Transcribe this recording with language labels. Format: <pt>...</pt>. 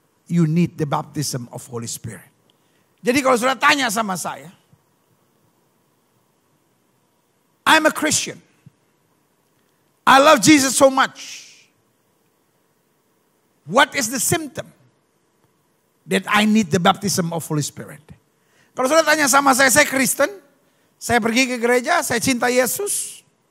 <en>You need the baptism of Holy Spirit.</en> <id>Jadi kalau sudah tanya sama saya.</id> <en>I'm a Christian. I love Jesus so much. What is the symptom that I need the baptism of Holy Spirit?</en> <id>Kalau sudah tanya sama saya Kristen, saya pergi ke gereja, saya cinta Yesus.</id>